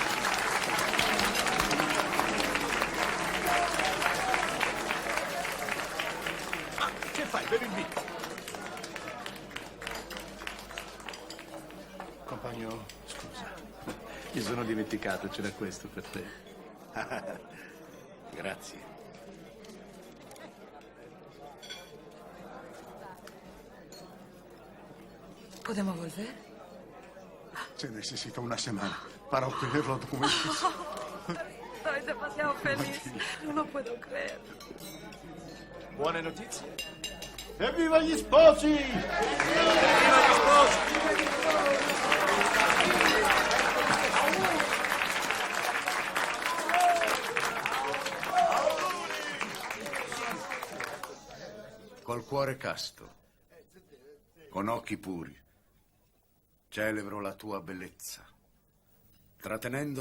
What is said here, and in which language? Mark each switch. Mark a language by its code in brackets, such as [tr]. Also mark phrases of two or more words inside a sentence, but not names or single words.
[it] Che fai? Bevi il vino? Compagno, scusa. Mi sono dimenticato, c'era questo per te. Grazie. [es] ¿Podemos volver? Se necesita una semana para obtener los documentos. Estoy demasiado feliz. No lo puedo creer. [it] Buone notizie. Evviva gli sposi! Evviva gli sposi! Col cuore casto, con occhi puri, celebro la tua bellezza, trattenendo